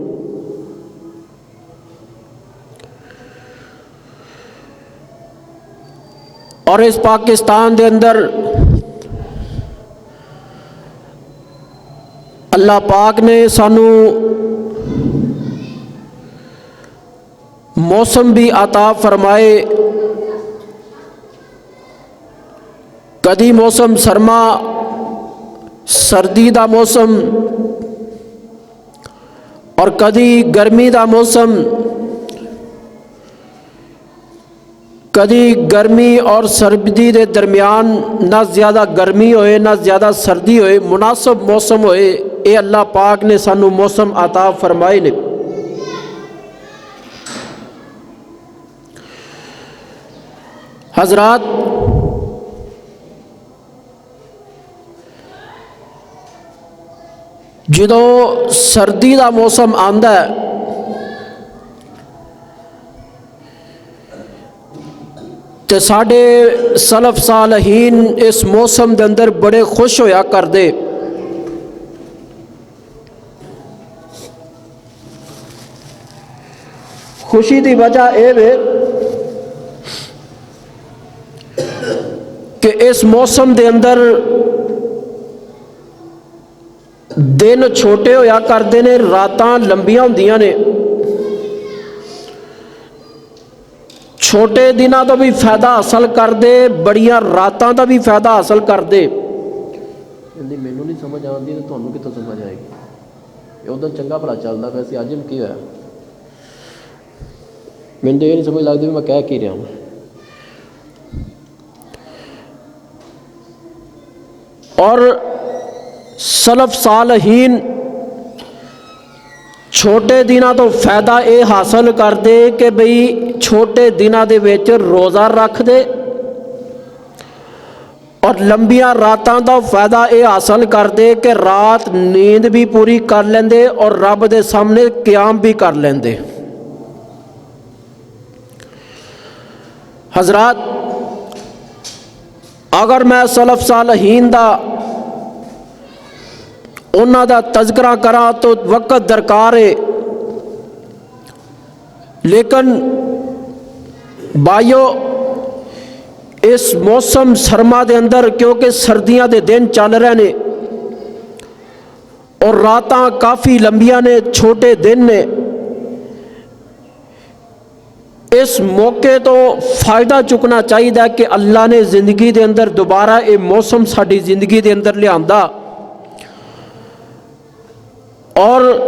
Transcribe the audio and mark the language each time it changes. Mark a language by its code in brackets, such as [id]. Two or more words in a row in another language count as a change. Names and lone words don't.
[pa] اور اس پاکستان دے اندر اللہ پاک نے سانو موسم بھی عطا فرمائے، کدی موسم سرما سردی دا موسم اور کدی گرمی دا موسم، کدی گرمی اور سردی دے درمیان نہ زیادہ گرمی ہوئے نہ زیادہ سردی ہوئے، مناسب موسم ہوئے، اے اللہ پاک نے سانو موسم عطا فرمائے نے۔ حضرات، جدوں سردی دا موسم آندا ہے تے ساڈے سلف صالحین اس موسم دے اندر بڑے خوش ہویا کر دے۔ خوشی دی وجہ اے ہے کہ اس موسم دے اندر دن چھوٹے ہویا کردے نے، راتاں لمبیاں ہوندیاں نے۔ چھوٹے دنوں تو بھی فائدہ حاصل کر دے، بڑیاں راتاں دا بھی فائدہ حاصل کر دے۔ مینوں نہیں سمجھ آندی تو تھانوں کتوں سمجھ آئے گی؟ یہ ادھر چنگا بھلا چلدا پیا سی، اج کی ہویا؟ مینوں تو یہ نہیں سمجھ لگتی میں کہہ کی رہا ہوں۔ اور سلف صالحین چھوٹے دنوں تو فائدہ اے حاصل کر دے کہ بھئی چھوٹے دنوں دے وچ روزہ رکھ دے اور لمبیاں راتاں دا فائدہ یہ حاصل کردے کہ رات نیند بھی پوری کر لیندے اور رب دے سامنے قیام بھی کر لیندے۔ حضرات، اگر میں سلف صالحین دا انہاں دا تذکرہ کراں تو وقت درکار ہے، لیکن بھائیو اس موسم سرما دے اندر کیونکہ سردیاں دے دن چل رہے نے اور راتاں کافی لمبیاں نے، چھوٹے دن نے، اس موقع تو فائدہ چکنا چاہیے کہ اللہ نے زندگی دے اندر دوبارہ یہ موسم ساری زندگی دے اندر لیا اور